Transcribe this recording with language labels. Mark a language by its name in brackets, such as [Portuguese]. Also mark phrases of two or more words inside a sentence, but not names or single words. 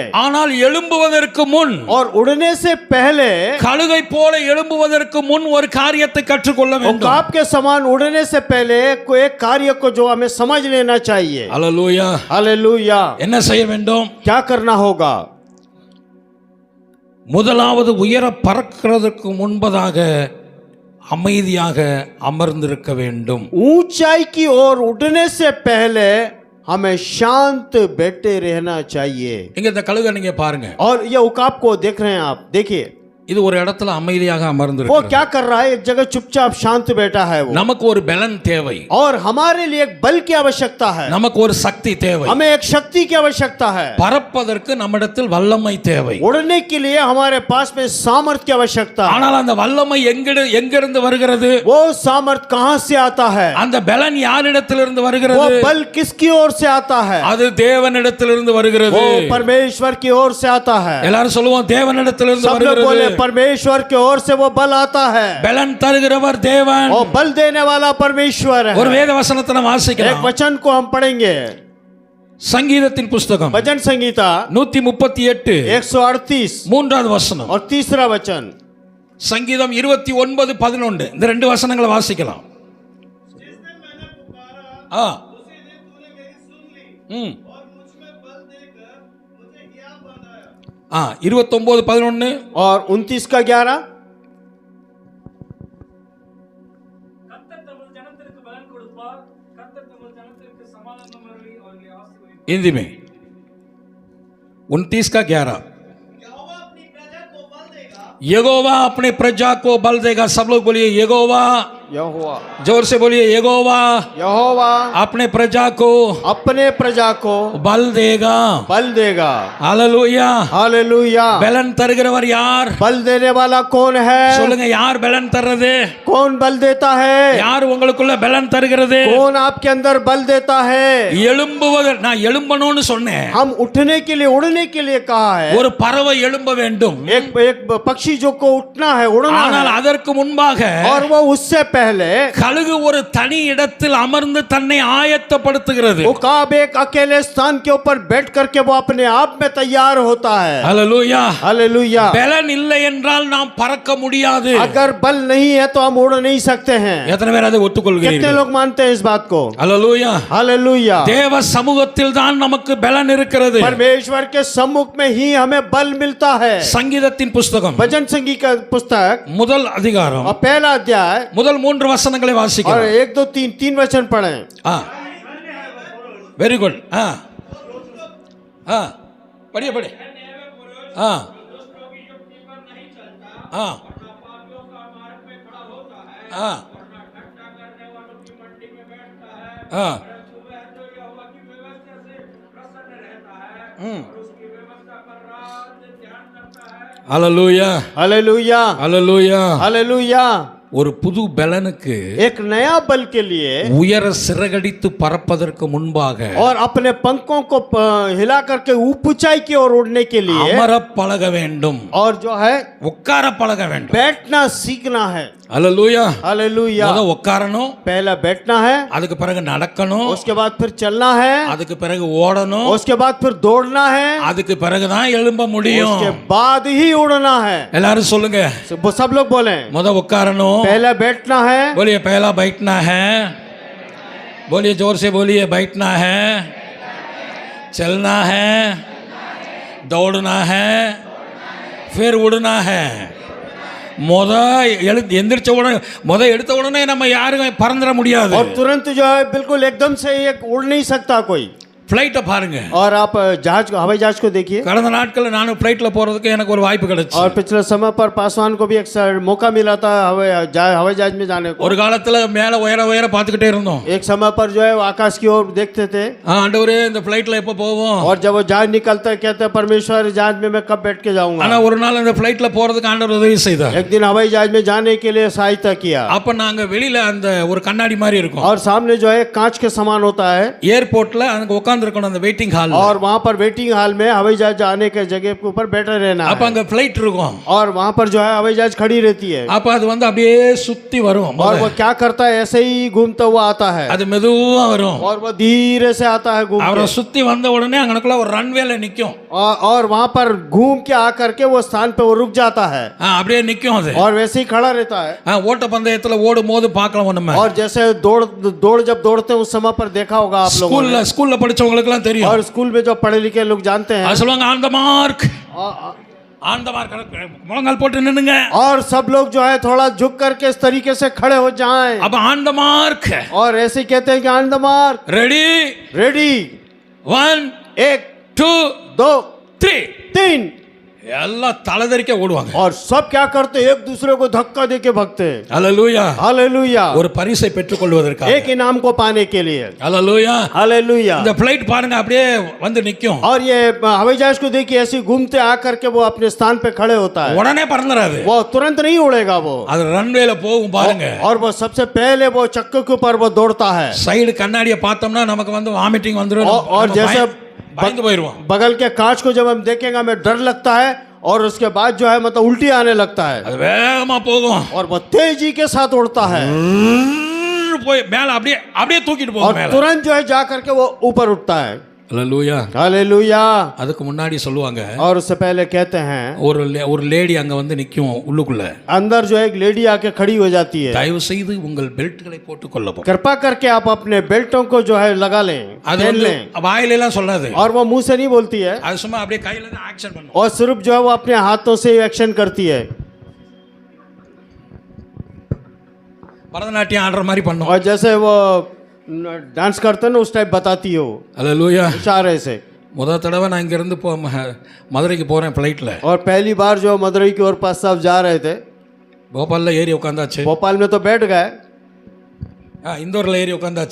[Tamil] ஆனால் எழும்புவதற்கு முன் [Hindi] और उड़ने से पहले [Tamil] கழுகை போல எழும்புவதற்கு முன் ஒரு காரியத்தை கற்றுக்கொள்ள வேண்டும் [Hindi] उकाब के समान उड़ने से पहले कोई एक कार्य को जो हमें समझ लेना चाहिए। [Tamil] அல்லேலூயா [Hindi] हालेलुया। [Tamil] என்ன செய்ய வேண்டும் [Hindi] क्या करना होगा? [Tamil] முதலாவது உயர பறக்கிறதுக்கு முன்பதாக அமைதியாக அமர்ந்திருக்க வேண்டும் [Hindi] ऊंचाई की ओर उड़ने से पहले हमें शांत बैठे रहना चाहिए। [Tamil] இங்க இந்த கழுகை நீங்க பாருங்க [Hindi] और ये उकाब को देख रहे हैं आप, देखिए [Tamil] இது ஒரு இடத்துல அமைதியாக [Hindi] वो [Tamil] அமர்ந்திருக்கு [Hindi] क्या कर रहा है, एक जगह चुपचाप शांत बैठा है वो। [Tamil] நமக்கு ஒரு பலன் தேவை [Hindi] और हमारे लिए एक बल की आवश्यकता है, [Tamil] நமக்கு ஒரு சக்தி தேவை [Hindi] हमें एक शक्ति की आवश्यकता है। [Tamil] பறப்பதற்கு நம்மிடத்தில் வல்லமை தேவை [Hindi] उड़ने के लिए हमारे पास में सामर्थ की आवश्यकता है। [Tamil] ஆனால் அந்த வல்லமை எங்கிருந்து வருகிறது [Hindi] वो सामर्थ कहाँ से आता है? [Tamil] அந்த பலன் யாரிடத்திலிருந்து [Hindi] वो [Tamil] வருகிறது [Hindi] बल किसकी ओर से आता है? [Tamil] அது தேவனிடத்திலிருந்து வருகிறது [Hindi] वो परमेश्वर की ओर से आता है। [Tamil] எல்லாரும் சொல்லுவோம் தேவனிடத்திலிருந்து [Hindi] सब लोग बोले [Tamil] வருகிறது [Hindi] परमेश्वर की ओर से वो बल आता है। [Tamil] பலன் தருகிறவர் தேவன் [Hindi] और बल देने वाला परमेश्वर है। [Tamil] ஒரு வேத வசனத்தை நாம் [Hindi] एक [Tamil] வாசிக்கலாம் [Hindi] वचन को हम पढ़ेंगे, [Tamil] சங்கீதத்தின் புஸ்தகம் [Hindi] भजन संगीता 138 138 [Tamil] மூன்றாவது வசனம் [Hindi] और तीसरा वचन। [Tamil] சங்கீதம் 29:11 இந்த ரெண்டு வசனங்களை வாசிக்கலாம் [Hindi] जिस दिन मैंने पुकारा ஆ उसी दिन तूने मेरी सुन ली ம் और मुझ में बल देकर मुझे हिया बनाया। ஆ 29:11 और 29 का 11 [Tamil] கர்த்தர் தமது ஜனத்திற்கு பலன் கொடுப்பார். கர்த்தர் தமது ஜனத்திற்கு சமாதானம் அருளி அவர்களை ஆசீர்வதிப்பார். [Hindi] हिंदी में 29 का 11 यहोवा अपनी प्रजा को बल यहोवा अपने प्रजा को बल देगा। देगा सब लोग बोलिए यहोवा यहोवा जोर से बोलिए यहोवा यहोवा अपने प्रजा को अपने प्रजा को बल देगा बल देगा। हालेलुया हालेलुया। [Tamil] பலன் தருகிறவர் யார் [Hindi] बल देने वाला कौन है? [Tamil] சொல்லுங்க யார் பலன் தர்றது [Hindi] कौन बल देता है? [Tamil] யார் உங்களுக்குள்ள பலன் தருகிறது [Hindi] कौन आपके अंदर बल देता है? [Tamil] எழும்புவது நான் எழும்பணும்னு சொன்னேன் [Hindi] हम उठने के लिए, उड़ने के लिए कहा है। [Tamil] ஒரு பறவை எழும்ப வேண்டும் [Hindi] एक पक्षी जो को उठना है, उड़ना [Tamil] ஆனால் [Hindi] है। [Tamil] அதற்கு முன்பாக [Hindi] और वो उससे पहले [Tamil] கழுகு ஒரு தனி இடத்தில் அமர்ந்து தன்னை ஆயத்தப்படுத்துகிறது [Hindi] उकाब एक अकेले स्थान के ऊपर बैठ करके वो अपने आप में तैयार होता है। [Tamil] ஹalleluya [Hindi] हालेलुया। [Tamil] பலன் இல்லை என்றால் நாம் பறக்க முடியாது [Hindi] अगर बल नहीं है तो हम उड़ नहीं सकते हैं। [Tamil] எத்தனை பேர் அதை [Hindi] कितने [Tamil] ஒத்துக்கொள்கிறீர்கள் [Hindi] लोग मानते हैं इस बात को? [Tamil] ஹalleluya [Hindi] हालेलुया। [Tamil] தேவ சமூகத்தில் தான் நமக்கு பலன் இருக்கிறது [Hindi] परमेश्वर के सम्मुख में ही हमें बल मिलता है। [Tamil] சங்கீதத்தின் புஸ்தகம் [Hindi] भजन संगीत का पुस्तक [Tamil] முதல் அதிகாரம் [Hindi] और पहला अध्याय [Tamil] முதல் 3 வசனங்களை [Hindi] और [Tamil] வாசிக்கலாம் [Hindi] 1 2 3 3 वचन पढ़ें। [English] very good [Hindi] पढ़िए पढ़िए हाँ हाँ हाँ हाँ हालेलुया हालेलुया। हालेलुया हालेलुया। [Tamil] ஒரு புது பலனுக்கு [Hindi] एक नया बल के लिए [Tamil] உயர சிறகடித்து பறப்பதற்கு முன்பாக [Hindi] और अपने पंखों को हिला करके ऊंचाई की ओर उड़ने के लिए [Tamil] அமர பழக வேண்டும் [Hindi] और जो है [Tamil] உட்கார பழக வேண்டும் [Hindi] बैठना सीखना है। [Tamil] ஹalleluya [Hindi] हालेलुया। [Tamil] முத உட்காரணும் [Hindi] पहला बैठना है, [Tamil] அதுக்கு பிறகு நடக்கணும் [Hindi] उसके बाद फिर चलना है, [Tamil] அதுக்கு பிறகு ஓடணும் [Hindi] उसके बाद फिर दौड़ना है, [Tamil] அதுக்கு பிறகு தான் எழும்ப முடியும் [Hindi] उसके बाद ही उड़ना है। [Tamil] எல்லாரும் சொல்லுங்க [Hindi] सब लोग बोले [Tamil] முத உட்காரணும் [Hindi] पहला बैठना है, बोलिए पहला बैठना है बोलिए जोर से बोलिए बैठना है चलना है दौड़ना है फिर उड़ना है [Tamil] எந்திரிச்ச உடனே எடுத்த உடனே நம்ம யாரும் பறந்துட முடியாது [Hindi] और तुरंत जो है बिल्कुल एकदम से एक उड़ नहीं सकता कोई। [Tamil] ஃப்ளைட்டை பாருங்க [Hindi] और आप जहाज को, हवाई जहाज को देखिए। [Tamil] கடந்த நாட்களில் நானும் ஃப்ளைட்டில் போகிறதுக்கு எனக்கு ஒரு வாய்ப்பு கிடைச்சு [Hindi] और पिछले समय पर पासवान को भी एक मौका मिला था हवाई जहाज में जाने को। [Tamil] ஒரு காலத்தில் மேலே உயர பார்த்துக்கிட்டே இருந்தோம் [Hindi] एक समय पर जो है वो आकाश की ओर देखते थे [Tamil] ஆண்டவரே இந்த ஃப்ளைட்டில் எப்போ போவோம் [Hindi] और जब वो जहाज निकलता है कहते हैं परमेश्वर जहाज में मैं कब बैठ के जाऊंगा। [Tamil] ஆனால் ஒரு நாள் இந்த ஃப்ளைட்டில் போகிறதுக்கு ஆண்டவர் உதவி செய்தார் [Hindi] एक दिन हवाई जहाज में जाने के लिए सहायता किया। [Tamil] அப்போ நாங்கள் வெளியில் அந்த ஒரு கண்ணாடி மாதிரி இருக்கும் [Hindi] और सामने जो है कांच के समान होता है। [Tamil] ஏர்போர்ட்டில் அங்கே உட்கார்ந்திருக்கணும் அந்த [English] waiting hall. [Hindi] और वहां पर [English] waiting hall [Hindi] में हवाई जहाज आने के जगह के ऊपर बैठे रहना [Tamil] அப்ப [Hindi] है। [Tamil] அங்க ஃப்ளைட் இருக்கும். [Hindi] और वहां पर जो है हवाई जहाज खड़ी रहती है [Tamil] அப்ப அது வந்து அப்படியே சுத்தி வரும். [Hindi] और वो क्या करता है, ऐसे ही घूमता हुआ आता है [Tamil] அது மெதுவா வரும். [Hindi] और वो धीरे से आता है घूम [Tamil] அவரை [Hindi] के। [Tamil] சுத்தி வந்த உடனே அங்கனக்குள்ள ஒரு ரன்வேல நிக்கும். [Hindi] और वहां पर घूम के आकर के वो स्थान पे वो रुक जाता है [Tamil] அப்படியே நிக்கும் அது. [Hindi] और वैसे ही खड़ा रहता है। [Tamil] ஓட்ட பந்தயத்துல ஓடும் போது பார்க்கலாம் நம்ம. [Hindi] और जैसे दौड़ जब दौड़ते हैं उस समय पर देखा होगा आप लोगों ने। [Tamil] ஸ்கூல்ல படிச்சவங்களுக்கு எல்லாம் தெரியும். [Hindi] और स्कूल में जो पढ़े लिखे लोग जानते हैं [Tamil] அது சொல்லுவாங்க [English] on the mark, on the mark, [Tamil] முழங்கால் போட்டு நின்னுங்க. [Hindi] और सब लोग जो है थोड़ा झुक करके इस तरीके से खड़े हो जाएं। [Tamil] அப்ப [English] on the mark, [Hindi] और ऐसे कहते हैं कि [English] on the mark, [Tamil] ரெடி, [Hindi] रेडी, 1 1 2 2 3 3 [Tamil] எல்லாம் தலைதறிக்க ஓடுவாங்க. [Hindi] और सब क्या करते, एक दूसरे को धक्का देके भागते हैं। [Tamil] ஹalleluya. [Hindi] हालेलुया, [Tamil] ஒரு பரிசை பெற்றுக் கொள்வதற்காக. [Hindi] एक इनाम को पाने के लिए। [Tamil] ஹalleluya. [Hindi] हालेलुया। [Tamil] இந்த ஃளைட் பாருங்க அப்படியே வந்து நிக்கும். [Hindi] और ये हवाई जहाज को देखिए ऐसे घूमते आकर के वो अपने स्थान पे खड़े होता है। [Tamil] உடனே பறந்துறாது. [Hindi] वो तुरंत नहीं उड़ेगा वो, [Tamil] அது ரன்வேல போகும் பாருங்க. [Hindi] और वो सबसे पहले वो चक्के के ऊपर वो दौड़ता है। [Tamil] சைடு கண்ணாடியை பார்த்தோம்னா நமக்கு வந்து வாமிட்டிங் வந்துரும். [Hindi] और जैसे [Tamil] பயந்து போயிடுவோம். [Hindi] बगल के कांच को जब हम देखेंगे हमें डर लगता है और उसके बाद जो है मतलब उल्टी आने लगता है [Tamil] அது வேகமா போகும். [Hindi] और वो तेजी के साथ उड़ता है [Tamil] போய் மேல அப்படியே அப்படியே தூக்கிட்டு [Hindi] और [Tamil] போகும் மேல. [Hindi] तुरंत जो है जा करके वो ऊपर उठता है। [Tamil] ஹalleluya. [Hindi] हालेलुया। [Tamil] அதுக்கு முன்னாடி சொல்லுவாங்க [Hindi] और उससे पहले कहते हैं [Tamil] ஒரு லேடி அங்க வந்து நிக்கும் உள்ளுக்குள்ள. [Hindi] अंदर जो एक लेडी आके खड़ी हो जाती है। [Tamil] தயவு செய்து உங்கள் பெல்ட்களை போட்டுக் கொள்ளவும். [Hindi] कृपा करके आप अपने बेल्टों को जो है लगा लें, [Tamil] அது [Hindi] पहन [Tamil] வந்து [Hindi] लें। [Tamil] வாயில எல்லாம் சொல்லாது. [Hindi] और वो मुंह से नहीं बोलती है [Tamil] அது சும்மா அப்படியே கையில தான் ஆக்ஷன் பண்ணும். [Hindi] और सिर्फ जो है वो अपने हाथों से एक्शन करती है [Tamil] பரதநாட்டியம் ஆடுற மாதிரி பண்ணும். [Hindi] और जैसे वो डांस करते हैं ना उस टाइप बताती हो [Tamil] ஹalleluya. [Hindi] इशारे से। [Tamil] முதல் தடவை நான் இங்க இருந்து மதுரைக்கு போறேன் ஃளைட்ல. [Hindi] और पहली बार जो मदुरई की ओर पास साहब जा रहे थे, [Tamil] போபால்ல ஏறி உட்கார்ந்தாச்சு. [Hindi] भोपाल में तो बैठ गए, [Tamil] இந்தூர்ல ஏறி உட்கார்ந்தாச்சு.